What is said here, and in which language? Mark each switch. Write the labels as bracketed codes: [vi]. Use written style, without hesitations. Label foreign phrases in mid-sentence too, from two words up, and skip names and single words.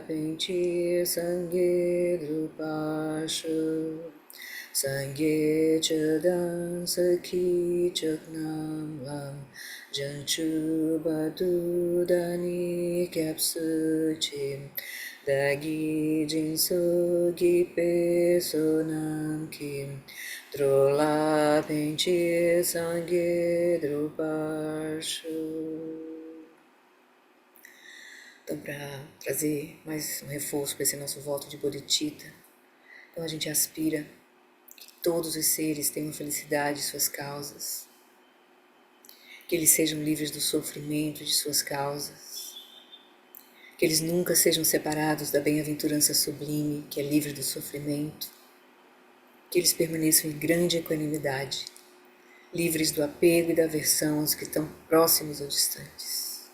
[bo] ཕན་ཕྱིར་སངས་རྒྱས་འགྲུབ་པར་ཤོག སངས་རྒྱས་ཆོས་དང་ཚོགས་ཀྱི་མཆོག་རྣམས་ལ། བྱང་ཆུབ་བར་དུ་བདག་ནི་སྐྱབས་སུ་མཆི། བདག་གིས་སྦྱིན་སོགས་བགྱིས་པའི་བསོད་ནམས་ཀྱིས། འགྲོ་ལ་ཕན་ཕྱིར་སངས་རྒྱས་འགྲུབ་པར་ཤོག. [pt] Então, para trazer mais um reforço para esse nosso voto de Bodhicitta, então a gente aspira que todos os seres tenham felicidade em suas causas, que eles sejam livres do sofrimento de suas causas, que eles nunca sejam separados da bem-aventurança sublime, que é livre do sofrimento, que eles permaneçam em grande equanimidade, livres do apego e da aversão aos que estão próximos ou distantes.